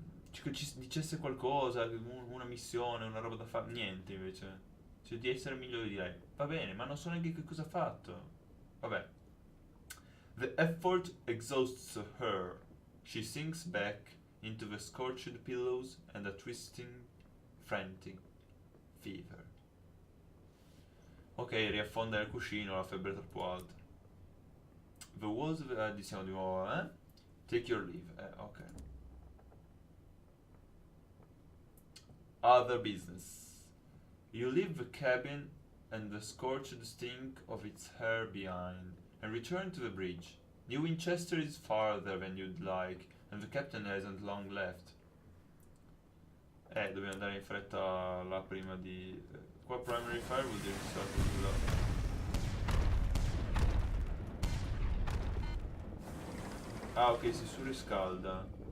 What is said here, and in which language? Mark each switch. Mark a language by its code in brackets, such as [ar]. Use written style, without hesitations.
[it] Che ci dicesse qualcosa, una missione, una roba da fare. Niente invece. Cioè di essere migliore di lei. Va bene, ma non so neanche che cosa ha fatto. Vabbè. [en] The effort exhausts her. She sinks back into the scorched pillows and a twisting, frantic fever. [it] Ok, riaffonda nel cuscino, la febbre è troppo alta. [en] The walls, [it] diciamo di nuovo, [en] Take your leave, ok. Other business. You leave the cabin and the scorched stink of its hair behind, and return to the bridge. New Winchester is farther than you'd like, and the captain hasn't long left. [it] Dobbiamo andare in fretta là prima di... qua primary fire vuol dire che ah ok, si surriscalda.